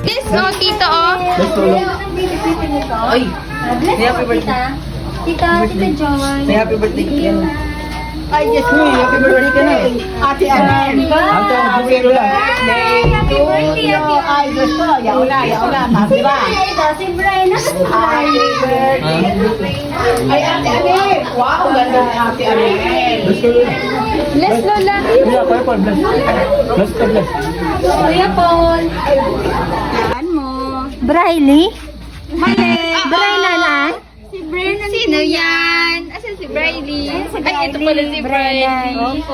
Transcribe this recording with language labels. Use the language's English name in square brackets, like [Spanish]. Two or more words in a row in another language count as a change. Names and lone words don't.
[Filipino] No, tito, oh. [English] Let's go. Ay! Say happy birthday. [Filipino] Tita Joy. [English] Say happy birthday. Ay, yes, happy birthday [Filipino] ka na. [English] Ate Anel. Ate, happy birthday. Happy birthday, [Filipino] Ay, gusto. Yaula. Masira. Ito, si Brian. [English] Happy birthday. Ay, Ate Anel. [Filipino] Wow, ganda ni Ate Anel. [English] Let's go. [Filipino] Bless, Lola. Kuya, Kuya Paul, bless. Bless ka, bless. Kuya Paul. Saan mo? Briley? Mali. Briley na? Sino yan? Asan si Briley? Ay, ito pala si Briley. Opo.